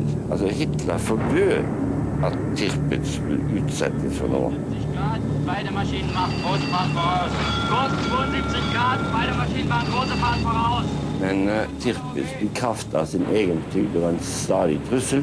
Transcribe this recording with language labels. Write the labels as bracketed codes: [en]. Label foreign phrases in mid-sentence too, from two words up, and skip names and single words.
[no] Altså Hitler forbød at Tirpitz skulle utsettes for noe. [de] Beide Maschinen machen große Fahrt voraus. Kurs 72 Grad, beide Maschinen machen große Fahrt voraus. [no] Men Tirpitz i kraft av sin egen tyngde var en stadig trussel.